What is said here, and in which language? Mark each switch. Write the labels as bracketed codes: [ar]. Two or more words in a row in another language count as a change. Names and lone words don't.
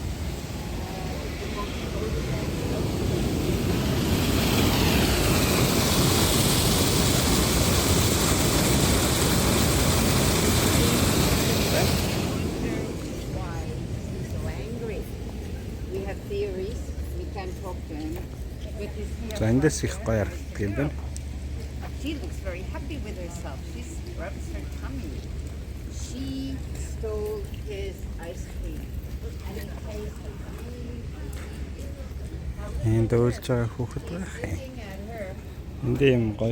[en] The most photographed why he's so angry. We have theories. We can talk to him. But you see [mn] За эндээс их гоё харагддаг юм байна. [en] she looks very happy with herself. She rubs her tummy. She stole his ice cream. And it tasted [mn] Энд өөлж байгаа хүүхэд байх юм. [en] looking at her. [mn] Энд юм гоё.